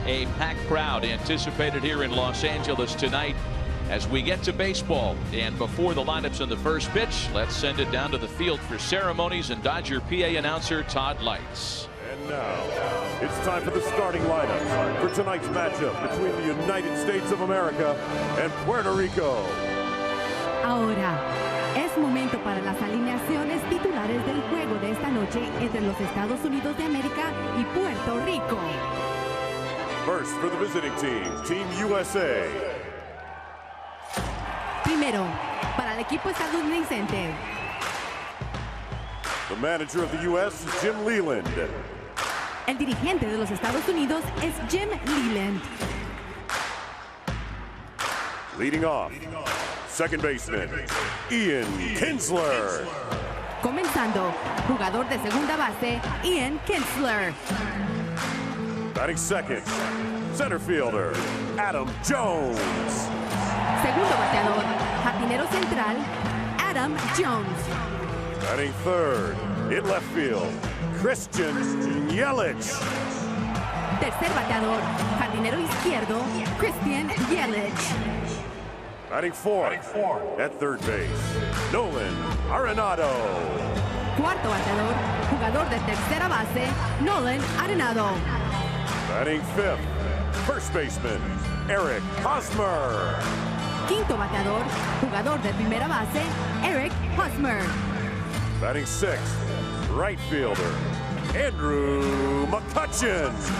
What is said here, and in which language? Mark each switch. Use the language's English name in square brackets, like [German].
[English] A packed crowd anticipated here in Los Angeles tonight as we get to baseball. And before the lineups on the first pitch, let's send it down to the field for ceremonies and Dodger PA announcer Todd Lights. And now, it's time for the starting lineup for tonight's matchup between the United States of America and Puerto Rico. [Spanish] Ahora, es momento para las alineaciones titulares del juego de esta noche entre los Estados Unidos de América y Puerto Rico. [English] First for the visiting team, Team USA. [Spanish] Primero, para el equipo estadounidense. [English] The manager of the U.S. is Jim Leland. [Spanish] El dirigente de los Estados Unidos es Jim Leland. [English] Leading off, second baseman, Ian Kinsler. [Spanish] Comenzando, jugador de segunda base, Ian Kinsler. [English] Batting second, Center fielder, Adam Jones. [Spanish] Segundo bateador, jardinero central, Adam Jones. [English] Batting third, in left field, Christian Yelich. [Spanish] Tercer bateador, jardinero izquierdo, Christian Yelich. [English] Batting fourth, at third base, Nolan Aronado. [Spanish] Cuarto bateador, jugador de tercera base, Nolan Aronado. [English] Batting fifth, first baseman, Eric Hosmer. [Spanish] Quinto bateador, jugador de primera base, Eric Hosmer. [English] Batting sixth, right fielder, Andrew Mccutchen.